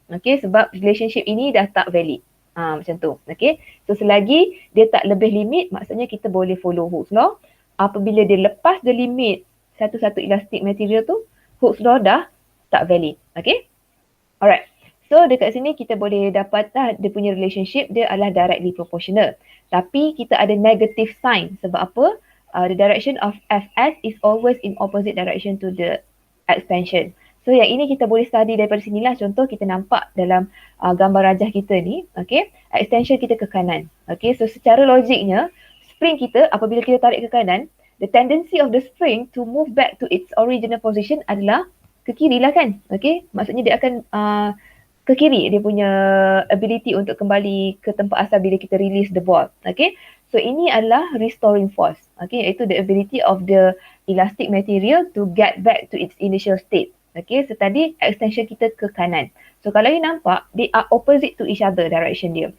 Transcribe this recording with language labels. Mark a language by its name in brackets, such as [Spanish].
[Malay] Okay, sebab relationship ini dah tak valid. Macam tu. Okay, so selagi dia tak lebih limit, maksudnya kita boleh follow Hooke's law. Apabila dia lepas the limit satu-satu elastic material tu, Hooke's law dah tak valid. [English] Okay, alright. [Malay] So dekat sini kita boleh dapat dia punya relationship dia adalah directly proportional. Tapi kita ada negative sign. Sebab apa? [English] The direction of Fs is always in opposite direction to the extension. [Malay] So yang ini kita boleh study daripada sinilah. Contoh kita nampak dalam gambar rajah kita ni, okay, extension kita ke kanan. [English] Okay, so [Malay] secara logiknya spring kita apabila kita tarik ke kanan, [English] the tendency of the spring to move back to its original position [Malay] adalah ke kiri lah kan. Okay, maksudnya dia akan ke kiri, dia punya ability untuk kembali ke tempat asal bila kita [English] release the ball. [Malay] Okay, so ini adalah restoring force. [English] Okay, iaitu the ability of the elastic material to get back to its initial state. Okay, so [Malay] tadi extension kita ke kanan. [English] So kalau you nampak, they are opposite to each other direction dia.